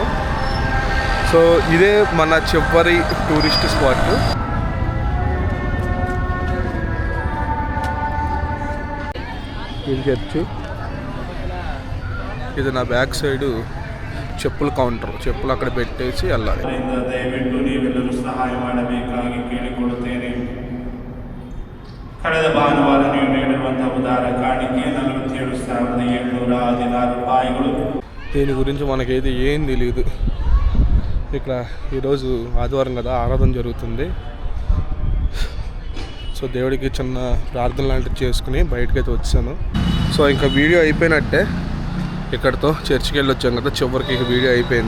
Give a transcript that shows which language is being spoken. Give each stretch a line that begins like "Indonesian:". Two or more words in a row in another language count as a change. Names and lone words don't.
Telugu: సో ఇదే మన చివరి
English: tourist spot.
Telugu: ఇది చర్చ్. ఇది నా
English: back side
Telugu: చెప్పుల కౌంటర్. చెప్పులు అక్కడ పెట్టేసి వెళ్ళాలి.
Kannada: ದಯವಿಟ್ಟು ನೀವೆಲ್ಲರೂ ಸಹಾಯ ಮಾಡಬೇಕಾಗಿ ಕೇಳಿಕೊಳ್ಳುತ್ತೇನೆ. ಕಳೆದ ಭಾನುವಾರ ನೀವು ನೀಡಿರುವಂತಹ ಉದಾರ ಕಾಣಿಕೆ 47,716 ರೂಪಾಯಿಗಳು.
Telugu: దీని గురించి మనకైతే ఏం తెలియదు. ఇక్కడ ఈరోజు ఆదివారం కదా, ఆరాధన జరుగుతుంది. సో దేవుడికి చిన్న ప్రార్థన లాంటివి చేసుకుని బయటకైతే వచ్చాను. సో ఇంకా వీడియో అయిపోయినట్టే. ఇక్కడితో చర్చికి వెళ్ళి వచ్చాం కదా, చివరికి వీడియో అయిపోయింది.